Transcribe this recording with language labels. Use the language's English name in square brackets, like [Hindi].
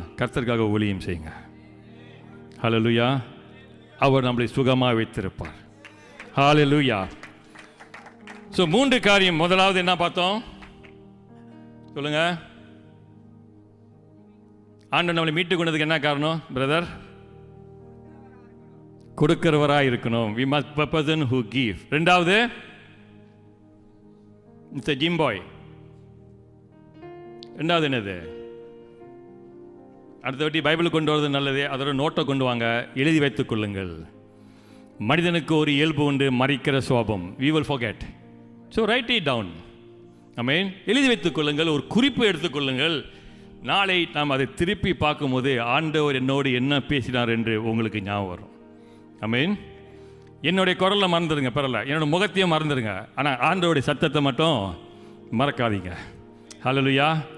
[Tamil] கர்த்தருக்காக ஊழியம் செய்யுங்க. ஹல்லேலூயா. அவர் நம்மளை சுகமாக வைத்திருப்பார். ஹல்லேலூயா. ஸோ 3 காரியம். முதலாவது என்ன பார்த்தோம் சொல்லுங்க? ஆண்டவர் நம்மளை மீட்டு கொண்டதுக்கு என்ன காரணம் பிரதர்? கொடுக்கிறவராக இருக்கணும். [English] we must be a person who give. [Tamil] ரெண்டாவது, [English] it's a gym boy. [Tamil] ரெண்டாவது என்னது? அடுத்த வாட்டி பைபிள் கொண்டு வரது நல்லது, அதோட நோட்டை கொண்டு வாங்க, எழுதி வைத்துக் கொள்ளுங்கள். மனிதனுக்கு ஒரு இயல்பு உண்டு, மறைக்கிற சுவாபம். [English] we will forget, so write it down. [Tamil] ஆமென். எழுதி வைத்துக் கொள்ளுங்கள், ஒரு குறிப்பு எடுத்துக்கொள்ளுங்கள். நாளை நாம் அதை திருப்பி பார்க்கும்போது ஆண்டவர் என்னோடு என்ன பேசினார் என்று உங்களுக்கு ஞாபகம் வரும். ஆமென். என்னுடைய குரலை மறந்துடுங்க, பரவாயில்ல, என்னோட முகத்தையும் மறந்துடுங்க, ஆனால் ஆண்டவருடைய சத்தத்தை மட்டும் மறக்காதீங்க. ஹல்லேலூயா.